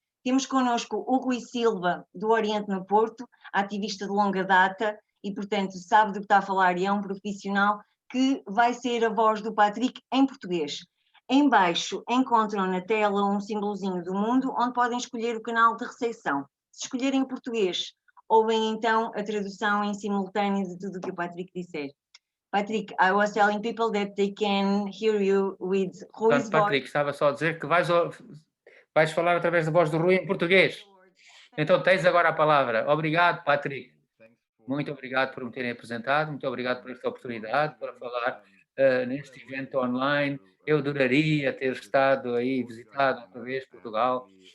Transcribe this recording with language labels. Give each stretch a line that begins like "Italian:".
Portuguese: Temos connosco o Rui Silva, do Oriente no Porto, ativista de longa data e, portanto, sabe do que está a falar e é um profissional que vai ser a voz do Patrick em português. Em baixo encontram na tela um símbolozinho do mundo onde podem escolher o canal de recepção. Se escolherem português, ouvem então a tradução em simultâneo de tudo o que o Patrick disser.
English: Patrick, I was telling people that they can hear you with Rui's voice.
Portuguese: Patrick, estava só a dizer que vais falar através da voz do Rui em português. Então tens agora a palavra. Obrigado, Patrick. Muito obrigado por me terem apresentado, muito obrigado por esta oportunidade para falar neste evento online. Eu adoraria ter estado aí, visitado outra vez Portugal.